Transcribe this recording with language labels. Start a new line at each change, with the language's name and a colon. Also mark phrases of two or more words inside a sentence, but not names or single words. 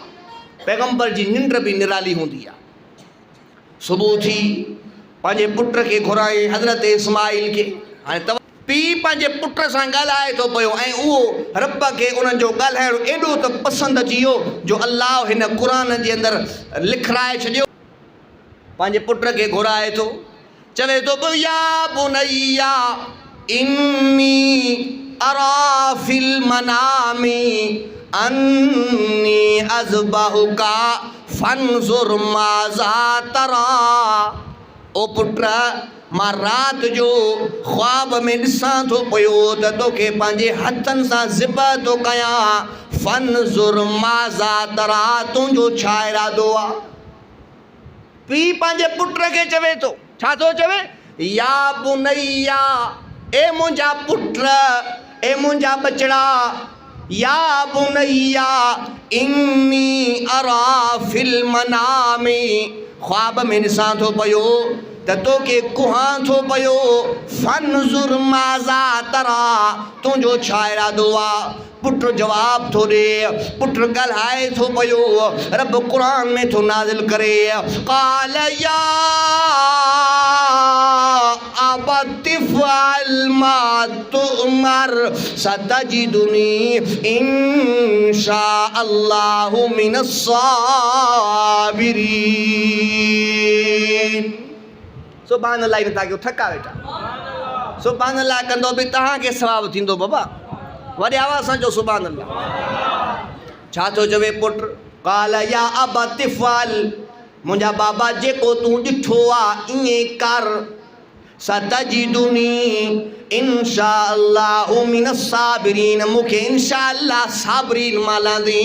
Sindhi: पैगंबर जी निंड बि निराली हूंदी आहे। सुबुह थी पंहिंजे पुट खे घुराए हज़रत इस्माइल खे हाणे पीउ पंहिंजे पुट सां ॻाल्हाए थो पियो ऐं उहो रब खे उन्हनि जो ॻाल्हाइणु एॾो त पसंदि अची वियो जो अल्लाह हिन क़ुर जे अंदरि लिखाए छॾियो। पंहिंजे पुट खे घुराए थो चवे थो
Arabic: يا بني إني أرى في المنام أني أذبحك فانظر ماذا ترى.
Sindhi: ओ पुट मां रात जो ख्वाब में ॾिसां थो पियो त तोखे पंहिंजे हथनि सां ज़िब थो कयां।
Arabic: فانظر ماذا ترى,
Sindhi: तुंहिंजो छा इरादो आहे? पीउ पंहिंजे पुट खे चवे थो, छा थो चवे?
Arabic: يا بني,
Sindhi: ए मुंहिंजा पुट, ए मुंहिंजा बचड़ा,
Arabic: يا بني إني أرى في المنام,
Sindhi: ख्वाब में ॾिसां थो पियो त तोखे कुहां थो पियो।
Arabic: فانظر ماذا ترى,
Sindhi: तुंहिंजो छा इरादो आहे? पुट जवाब थो ॾे, पुट ॻाल्हाए थो पियो। रब क़ुर में थो नाज़िल करे,
Arabic: قال يا أبت افعل ما تؤمر ستجدني إن شاء الله من الصابرين. سبحان الله.
Sindhi: इन तव्हांखे थका वेठा,
Arabic: سبحان الله
Sindhi: कंदो बि तव्हांखे सवाबु थींदो। बाबा वॾे आवाज़ सां चओ
Arabic: سبحان الله.
Sindhi: छा थो चवे पुट?
Arabic: قال يا أبت افعل,
Sindhi: मुंहिंजा बाबा जेको तूं ॾिठो आहे ईअं कर।
Arabic: ستجدني إن شاء الله من الصابرين,
Sindhi: मूंखे
Arabic: إن شاء الله
Sindhi: साबिरीन मां लहंदी।